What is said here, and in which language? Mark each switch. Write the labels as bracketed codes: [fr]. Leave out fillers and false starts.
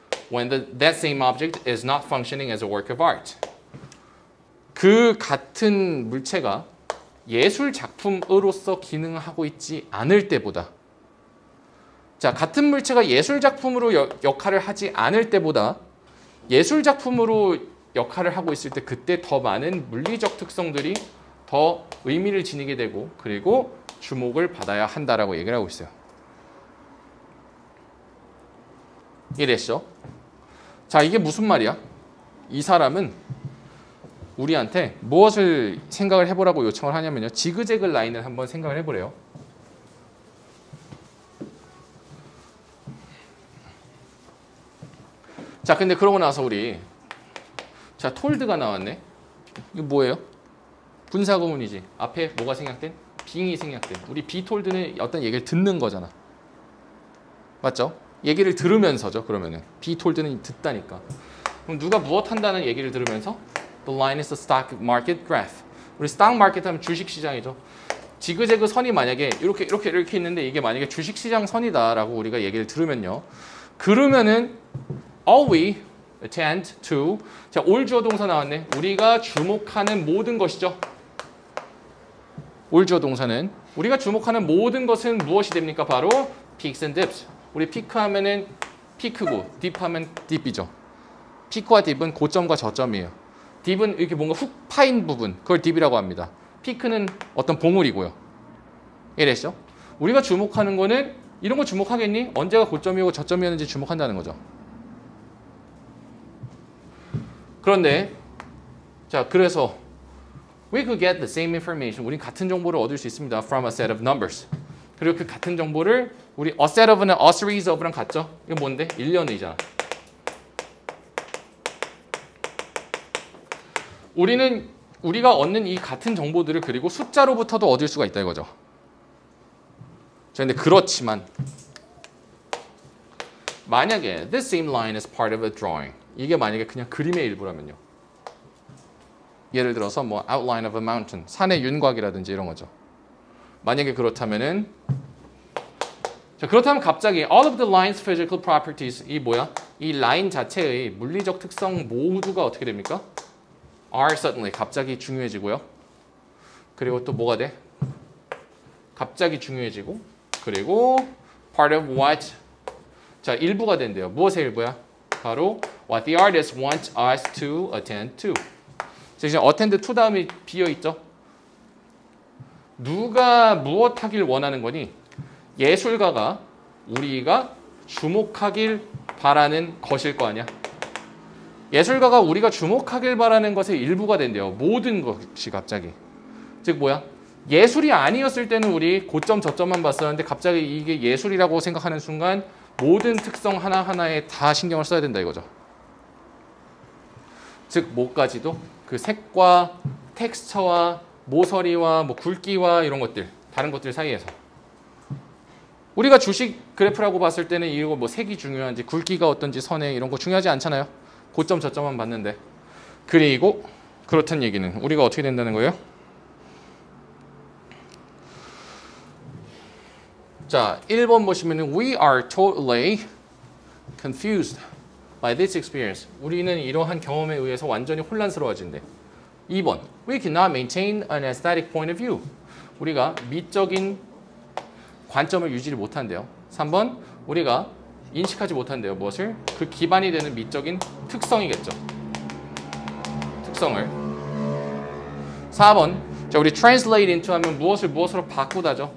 [en] When that same object is not functioning as a work of art. [ko] 그 같은 물체가 예술 작품으로서 기능하고 있지 않을 때보다. 자, 같은 물체가 예술 작품으로 역할을 하지 않을 때보다 예술 작품으로 역할을 하고 있을 때 그때 더 많은 물리적 특성들이 더 의미를 지니게 되고 그리고 주목을 받아야 한다라고 얘기를 하고 있어요. 이해됐죠? 자, 이게 무슨 말이야? 이 사람은 우리한테 무엇을 생각을 해보라고 요청을 하냐면요. 지그재그 라인을 한번 생각을 해보래요. 자, 근데 그러고 나서 우리 자, 톨드가 나왔네. 이거 뭐예요? 분사구문이지. 앞에 뭐가 생략된? 빙이 생략된. 우리 be told는 어떤 얘기를 듣는 거잖아. 맞죠? 얘기를 들으면서죠. 그러면은 be told는 듣다니까. 그럼 누가 무엇 한다는 얘기를 들으면서 [en] the line is the stock market graph. [ko] 우리 stock market 하면 주식 시장이죠. 지그재그 선이 만약에 이렇게 있는데 이게 만약에 주식 시장 선이다라고 우리가 얘기를 들으면요. 그러면은 [en] all we attend to. [ko] 자, 올 주어 동사 나왔네. 우리가 주목하는 모든 것이죠. 올 주어 동사는 우리가 주목하는 모든 것은 무엇이 됩니까? 바로 [en] peaks and dips. [ko] 우리 피크 하면은 피크고 딥 하면 딥이죠. 피크와 딥은 고점과 저점이에요. 딥은 이렇게 뭔가 훅 파인 부분, 그걸 딥이라고 합니다. 피크는 어떤 봉우리고요. 이해됐죠? 우리가 주목하는 거는 이런 거 주목하겠니? 언제가 고점이고 저점이었는지 주목한다는 거죠. 그런데 자, 그래서 [en] we could get the same information. [ko] 우린 같은 정보를 얻을 수 있습니다. [en] from a set of numbers. [ko] 그리고 그 같은 정보를 우리 a set of는 a series of랑 같죠? 이거 뭔데? 1년의잖아. 우리가 얻는 이 같은 정보들을 그리고 숫자로부터도 얻을 수가 있다 이거죠. 자, 근데 그렇지만 만약에 [en] this same line is part of a drawing. [ko] 이게 만약에 그냥 그림의 일부라면요. 예를 들어서 뭐 [en] outline of a mountain, [ko] 산의 윤곽이라든지 이런 거죠. 만약에 그렇다면은 자, 그렇다면 갑자기 [en] all of the line's physical properties [ko] 이 뭐야? 이 라인 자체의 물리적 특성 모두가 어떻게 됩니까? [en] are suddenly [ko] 갑자기 중요해지고요. 그리고 또 뭐가 돼? 갑자기 중요해지고 그리고 [en] part of what? [ko] 자, 일부가 된대요. 무엇의 일부야? 바로 [en] what the artist wants us to attend to. [ko] 지금 attend to 다음에 비어있죠? 누가 무엇 하길 원하는 거니? 예술가가 우리가 주목하길 바라는 것일 거 아니야. 예술가가 우리가 주목하길 바라는 것의 일부가 된대요. 모든 것이 갑자기. 즉 뭐야? 예술이 아니었을 때는 우리 고점 저점만 봤었는데 갑자기 이게 예술이라고 생각하는 순간 모든 특성 하나하나에 다 신경을 써야 된다 이거죠. 즉 뭐까지도 그 색과 텍스처와 모서리와 뭐 굵기와 이런 것들 다른 것들 사이에서 우리가 주식 그래프라고 봤을 때는 이거 뭐 색이 중요한지 굵기가 어떤지 선에 이런 거 중요하지 않잖아요. 고점 저점만 봤는데. 그리고 그렇다는 얘기는 우리가 어떻게 된다는 거예요? 자, 1번 보시면은 [en] We are totally confused by this experience. [ko] 우리는 이러한 경험에 의해서 완전히 혼란스러워진대. [en] 2번 We cannot maintain an aesthetic point of view. [ko] 우리가 미적인 관점을 유지를 못한대요. 3번 우리가 인식하지 못한대요. 무엇을? 그 기반이 되는 미적인 특성이겠죠. 특성을. 4번 자, 우리 translate into 하면 무엇을 무엇으로 바꾸다죠.